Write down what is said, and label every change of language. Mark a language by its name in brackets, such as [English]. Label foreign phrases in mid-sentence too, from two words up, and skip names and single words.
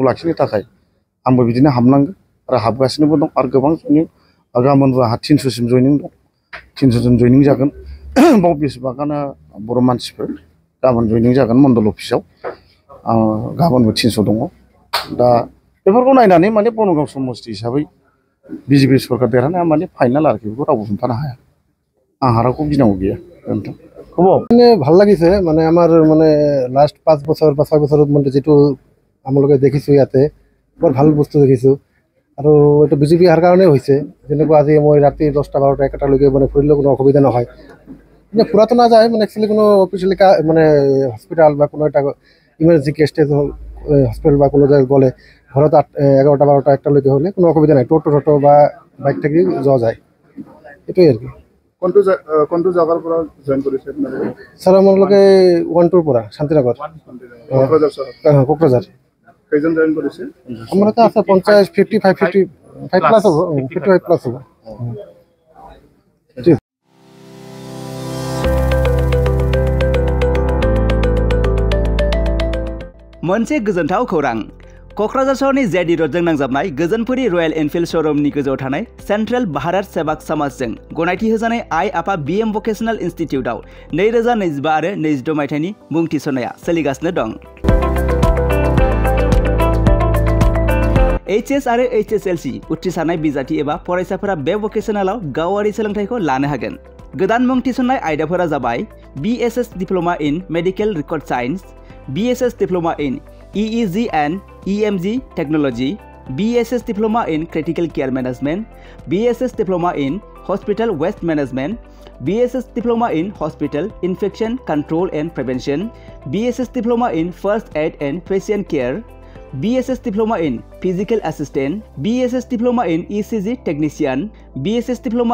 [Bodo] लाखिनो थाखाय आंबो बिदिनो हाबनांगोन आरो हाबगासिनोबो दं आरो गोबां जइनिं गाबोनबो 300 सिम जइनिं दं 300 जन जइनिं जागोन बाव बेसेबांआनो बर' मानसिफोर गाबोन जइनिं जागोन मण्डल अफिसाव गाबोनबो 300 दङ दा बेफोरखौ नायनानै माने बनगाव समस्ति हिसाबै बिजेपि सरकार देरहानाया माने फाइनाल आरोखि बेखौ रावबो हमथानो हाया आंहा रावखौ गिनांगौ गैया [Assamese] মানে ভাল লাগিছে মানে আমার মানে লাস্ট 5 বছর বা 6 বছরের মধ্যে যেটো আমলকে দেখিছো ইয়াতে বৰ ভাল বস্তু দেখিছো আৰু এটা বিজেপি হার কারণে হইছে যেনেকৈ আজি মই ৰাতি 10টা 12টা 1টা লৈকে মানে ফুৰিলে কোনো অসুবিধা নহয় মানে পুরাতো না যায় মানে একচুয়ালি কোনো অফিশিয়ালি মানে হসপিটাল বা কোনো একটা ইমার্জেন্সি কেসটেজ হসপিটাল বা কোনো জায়গায় গলে ঘৰত 11টা 12টা 1টা লৈকে হলে কোনো অসুবিধা নাই টোটো বা বাইক [Bangla] থেকে যাওয়া যায় এটাই আর কি [Assamese] কোনটো জায়গাৰ পৰা জয়েন কৰিছে স্যার আমালোকে 12 পৰা শান্তিনগৰ কোকৰাঝাৰ কেইজন জয়েন কৰিছে আমাৰ তা আছে 50 55 প্লাস হ'ব 55 প্লাস হ'ব [Bodo] मोनसे गोजोनथाव खौरां क'क्राझार सहरनि जेडी रोडजों नांजाबनाय गोजोनपुरी रयेल एनफिल्ड श'रुमनि गोजौआव थानाय सेन्ट्रेल भारत सेवाक समाजजों गनायथि होजानाय आइ आफा बीएम भकेशनेल इन्स्टिटिउटआव 2025 आरो 26 मायथाइनि मुं थिसननाया सोलिगासिनो दं। एचएस आरो एचएसएलसी उथ्रिसारनाय बिजाथि एबा फरायसाफोरा बे भकेशनेलाव गावारि सोलोंथायखौ लानो हागोन। गोदान मुं थिसननाय आयदाफोरा जाबाय [English] BSS Diploma in Medical Record Science, BSS Diploma in EEG and EMG Technology, BSS Diploma in Critical Care Management, BSS Diploma in Hospital Waste Management, BSS Diploma in Hospital Infection Control and Prevention, BSS Diploma in First Aid and Patient Care, BSS Diploma in Physical Assistant, BSS Diploma in ECG Technician, BSS Diploma